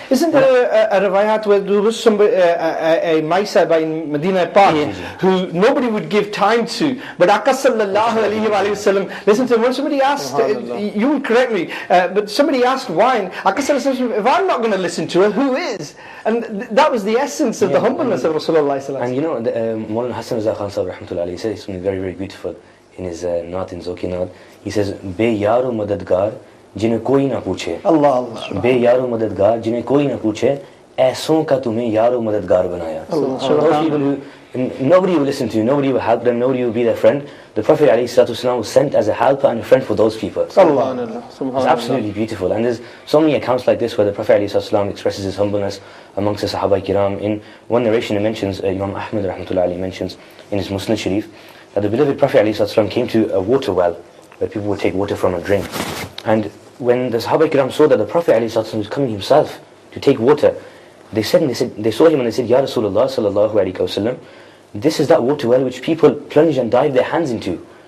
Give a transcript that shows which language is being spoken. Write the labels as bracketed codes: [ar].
[en] Isn't there a riwayat where there was somebody, a Maisa by Medina Park who nobody would give time to, but Aqqa sallallahu alayhi wa sallam, listen to him, when somebody asked, you will correct me, but somebody asked why, Aqqa sallallahu alayhi wa sallam, if I'm not going to listen to her, who is? And that was the essence of the humbleness of Rasulullah sallallahu alayhi wa sallam. And you know, Maulana Hassan Raza Khan Sahib rahmatullahi alayhi says something very, very beautiful in his Naat in Zoki Naat. He says, [hi] Be yaro madadgar, जिन्हें कोई ना पूछे बे यारो मददगार जिन्हें कोई ना पूछे ऐसों का तुम्हें यारो मददगार बनाया. [en] Those people who nobody will listen to you, nobody will help them, nobody will be their friend. The Prophet ﷺ was sent as a helper and a friend for those people. It's absolutely beautiful, and there's so many accounts like this where the Prophet ﷺ expresses his humbleness amongst the Sahaba Kiram. In one narration, it mentions Imam Ahmad rahmatullahi alayhi mentions in his Musnad Sharif that the beloved Prophet ﷺ came to a water well where people would take water from and drink, and when the Sahaba Kiram saw that the Prophet ﷺ was coming himself to take water, they saw him and they said, Ya Rasulullah sallallahu alayhi wa sallam, this is that water well which people plunge and dive their hands into.